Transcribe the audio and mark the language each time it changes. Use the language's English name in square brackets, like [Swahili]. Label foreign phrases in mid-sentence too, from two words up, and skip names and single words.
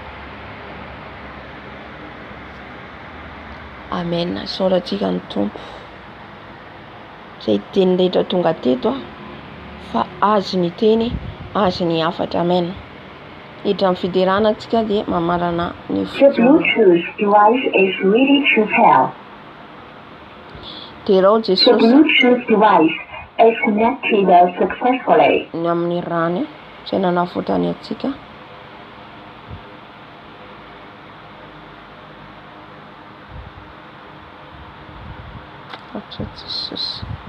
[Malagasy] Amen. Soratsika ny Tompo. Zay teny rehetra tonga teto fa azy ny teny, azy ny afatra. Amen. Hidra amin'ny fiderana antsika dia mamarana ny [English] The Bluetooth device is ready to pair. [Malagasy] Terao [English] The [Malagasy] Jesosy [English] Bluetooth device is connected successfully. [Malagasy] ny amin'ny rany zay nanafotany atsika. Atra Jesosy.